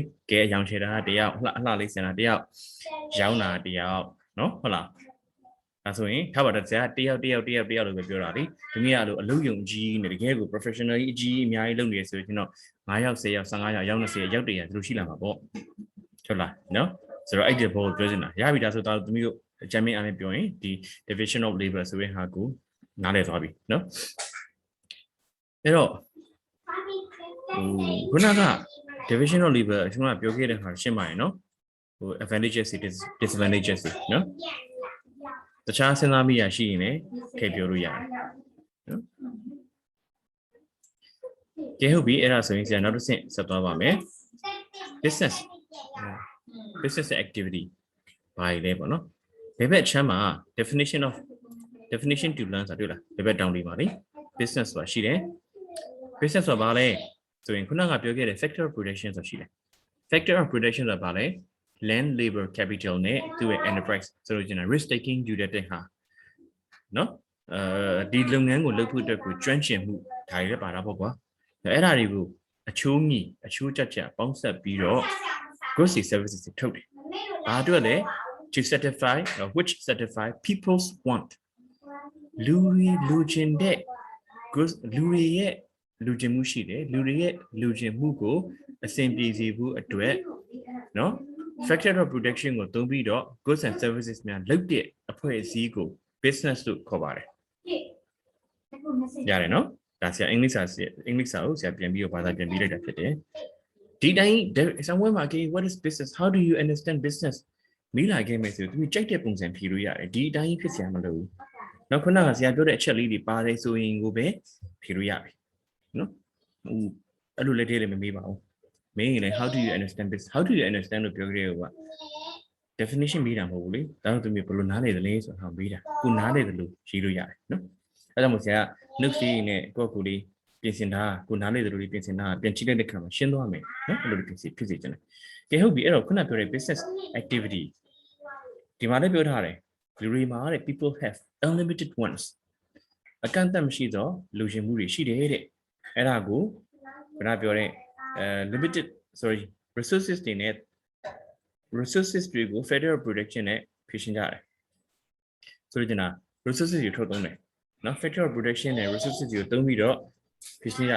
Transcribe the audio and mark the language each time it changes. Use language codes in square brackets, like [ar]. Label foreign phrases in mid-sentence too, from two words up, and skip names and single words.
[my] ကဲအယောင်ခြေတာကတယောက်အလှလေးစင်တာတယောက်ရောင်းတာတယောက်နော်ဟုတ်လားအဲဆိုရင်ထားပါတော့ဇာတယောက်လို့ပဲပြောတာလေဒီနေ့ကလို့အလုပ်ယုံကြီးနဲ့တကယ်ကို professional အကြီးအများကြီးလုပ်နေရဆိုရင်တော့9ယောက်10ယောက်15ယောက်ရောက်20ယောက်100သူတို့ရှိလာမှာပေါ့ဟုတ်လားနော်ဆိုတော့အဲ့ဒီဘောပြောနေတာရပြီဒါဆိုတော့သမီးတို့အကြမ်းမင်းအားနဲ့ပြောရင်ဒီ [en] division of labor [my] ဆိုရင်ဟာကိုနားလည်သွားပြီနော်အဲ့တော့ ခုနက [en] division of labor [my] ကျွန်တော်ပြောခဲ့တဲ့ဟာရှင်းပါရင်နော်ဟို [en] advantages disadvantages [my] နော်တခြားစဉ်းစားမိရရှိရင်လည်းထည့်ပြောလို့ရတယ်နော်ကဲဟုတ်ပြီအဲ့ဒါဆိုရင်ဆရာနောက်တစ်ဆင့်ဆက်သွားပါမယ် [en] business activity [my] ဘာ လဲပေါ့နော်ဘယ်ဘက်ချမ်းမှာ [en] definition to learn [my] ဆိုတွေ့လားဘယ်ဘက်တောင်းလေးပါလေ business ဆိုတာရှိတယ် business ဆိုတာဘာလဲဆိုရင်ခုနကပြောခဲ့တဲ့ [en] factor of production [my] ဆိုတာရှိတယ် factor [en] of production [my] ဆိုတာဘာလဲ [en] land labor capital [my] နဲ့သူ့ရဲ့ enterprise ဆိုလို့ကျင်တာ [en] risk taking [my] ယူတဲ့ဟာနော်ဒီလုပ်ငန်းကိုလုပ်ဖို့အတွက် ကိုကျွမ်းကျင်မှုဒါတွေလည်းပါတာပေါ့ကွာအဲ့ဒါတွေကိုအချိုးကြပေါင်းဆက်ပြီး တော့ [en] goods and services [my] တွေထုတ်တယ်ဘာအတွက်လဲ [en] to satisfy which satisfy people's want [my] လူချင်တဲ့ goods လူတွေရဲ့လူချင်မှုရှိတယ်လူတွေရဲ့လူချင်မှုကိုအဆင်ပြေစေဖို့အတွက်နော် [en] factor of production [my] ကိုသုံးပြီးတော့ [en] goods and services [my] များလုပ်တဲ့အဖွဲ့အစည်းကို business လို့ခေါ်ပါတယ်ရတယ်နော် ဒါဆရာအင်္ဂလိပ်စာကိုဆရာပြန်ပြီးတော့ဘာသာပြန်ပြီးလိုက်တာဖြစ်တယ်ဒီတိုင်း somewhere မှာ [en] okay what is business how do you understand business [my] မိလာခဲ့မယ်ဆိုသူကြိုက်တဲ့ပုံစံဖြေလို့ရတယ်ဒီအတိုင်းဖြစ်စရာမလိုဘူးနောက်ခုနကဆရာပြောတဲ့အချက်လေးတွေပါတယ်ဆိုရင်ကိုပဲဖြေလို့ရတယ်နော်ဟိုအဲ့လိုလက်သေးလည်းမမေးပါဘူးမင်းလည်း [en] how do you understand business how do you understand [my] လို့ပြောကြတဲ့ဟိုက definition ပေးတာမဟုတ်ဘူးလေဒါတော့သူမျိုးဘယ်လိုနားလည်သလဲဆိုတာဟောပေးတာကိုနားလည်တယ်လို့ရေးလို့ရတယ်နော်အဲ့ဒါမှမဟုတ်ဆရာက note လေးနဲ့ကိုလေးပြင်ဆင်တာကိုနားလည်တယ်လို့ပြင်ဆင်တာပြန်ကြည့်လိုက်တဲ့ခါမှာရှင်းသွားမယ်နော်အဲ့လိုဖြစ်စေ ချင်တယ်ကဲဟုတ်ပြီအဲ့တော့ခုနပြောတဲ့ [en] business activity [my] ဒီမှာလည်းပြောထားတယ်လူတွေမှာတဲ့ [en] people have unlimited ones [my] အကန့်အသတ်မရှိသောလူရှင်မှုတွေရှိတယ်တဲ့အဲ့ဒါကိုခုနပြောတဲ့ limited resources တွေနဲ့ resources တွေကို [en] federal production [my] နဲ့ဖြည့်ရှင်းကြတယ်ဆိုတော့ကျွန်တော် resources တွေထုတ်သုံးတယ်နော် [en] federal production [my] နဲ့ resources တွေကိုသုံးပြီးတော့ဖြည့်ရှင်း